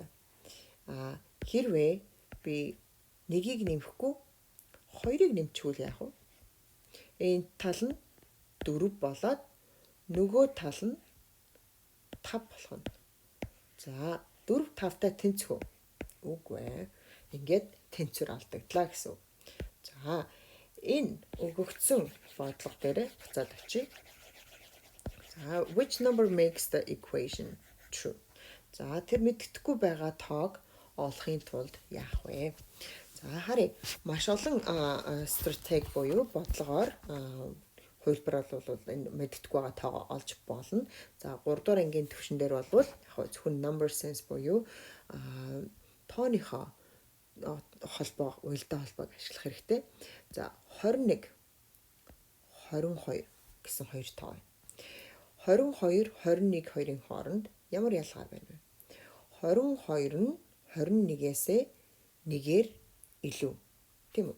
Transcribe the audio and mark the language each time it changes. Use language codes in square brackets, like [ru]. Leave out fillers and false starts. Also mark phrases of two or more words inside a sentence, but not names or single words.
[mn] Хэрвээ би нэгийг нэмэхгүй хоёрыг нэмчихвэл энэ тал нь 4 болоод нөгөө тал нь 5 болох нь. За 4-5-тай тэнцэх үү? Үгүй ээ. Ингээд тэнцвэр алдагдлаа гэсэн үг. За энэ өгөгдсөн бодлого дээр буцаад очие. [en] За which number makes the equation true? [mn] За тэр мэддэхгүй байгаа тоог олохын тулд яах вэ? За харъя. Маш олон стратеги буюу бодлогоор хувилбар бол энэ мэддэхгүй байгаа тоогоо олж болно. За 3 дугаар ангийн төвшин дээр бол зөвхөн [en] number sense [mn] буюу тооныхоо холбоо, уялдаа холбоог ашиглах хэрэгтэй. За 21, 22 гэсэн хоёр тоо байна. 22, 21 хоёрын хооронд ямар ялгаа байна вэ? 22 нь 21-ээсээ нэгээр илүү. Тийм үү?